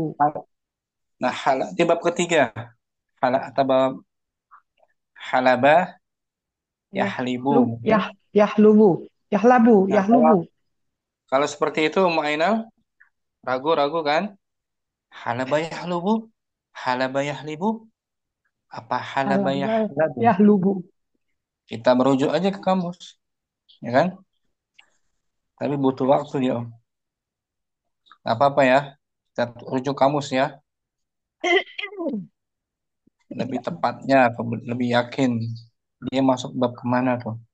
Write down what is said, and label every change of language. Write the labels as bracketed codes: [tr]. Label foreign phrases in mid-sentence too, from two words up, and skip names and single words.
[id] Nah, di bab ketiga, atau bab [ar] حلب، يحلب. يحلب يحلب [id] Nah, [ar] yahlubu. [id] kalau seperti itu, Mu'ainal, ragu-ragu kan? [ar] حلب يحلب، حلب يحلب, apa halaba Halaba yahlabu? yahlubu. [id] Kita merujuk aja ke kamus, ya kan? Tapi butuh waktu ya, Om. Nggak apa-apa ya, kita rujuk kamus ya. Lebih tepatnya, lebih yakin dia masuk bab kemana tuh?